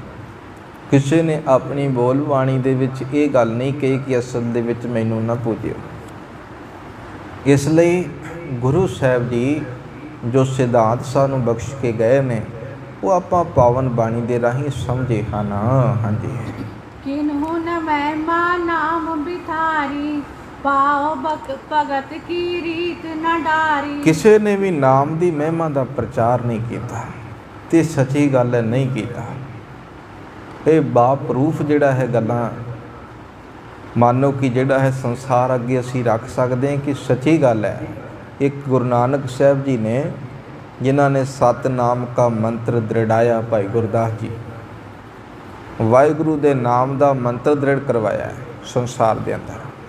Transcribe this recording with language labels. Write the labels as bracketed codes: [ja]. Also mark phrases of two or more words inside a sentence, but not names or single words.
[pa] ਕਿਸੇ ਨੇ ਆਪਣੀ ਬੋਲ ਬਾਣੀ ਦੇ ਵਿੱਚ ਇਹ ਗੱਲ ਨਹੀਂ ਕਹੀ ਕਿ ਅਸਲ ਦੇ ਵਿੱਚ ਮੈਨੂੰ ਨਾ ਪੂਜਿਓ। ਇਸ ਲਈ ਗੁਰੂ ਸਾਹਿਬ ਜੀ ਜੋ ਸਿਧਾਂਤ ਸਾਨੂੰ ਬਖਸ਼ ਕੇ ਗਏ ਨੇ ਉਹ ਆਪਾਂ ਪਾਵਨ ਬਾਣੀ ਦੇ ਰਾਹੀਂ ਸਮਝੇ ਹਨ। ਹਾਂਜੀ। [hi] किन्हु न महिमा नाम बिथारी, पाओ भगत की रीत न डारी। [pa] ਕਿਸੇ ਨੇ ਵੀ ਨਾਮ ਦੀ ਮਹਿਮਾ ਦਾ ਪ੍ਰਚਾਰ ਨਹੀਂ ਕੀਤਾ ਤੇ ਸੱਚੀ ਗੱਲ ਹੈ ਨਹੀਂ ਕੀਤਾ। ਇਹ ਬਾਪਰੂਫ ਜਿਹੜਾ ਹੈ ਗੱਲਾਂ ਮਾਨੋ ਕਿ ਜਿਹੜਾ ਹੈ ਸੰਸਾਰ ਅੱਗੇ ਅਸੀਂ ਰੱਖ ਸਕਦੇ ਹਾਂ ਕਿ ਸੱਚੀ ਗੱਲ ਹੈ। ਇੱਕ ਗੁਰੂ ਨਾਨਕ ਸਾਹਿਬ ਜੀ ਨੇ ਜਿਨ੍ਹਾਂ ਨੇ ਸਤਨਾਮ ਕਾ ਮੰਤਰ ਦ੍ਰਿੜਾਇਆ, ਭਾਈ ਗੁਰਦਾਸ ਜੀ ਵਾਹਿਗੁਰੂ ਦੇ ਨਾਮ ਦਾ ਮੰਤਰ ਦ੍ਰਿੜ ਕਰਵਾਇਆ ਹੈ ਸੰਸਾਰ ਦੇ ਅੰਦਰ।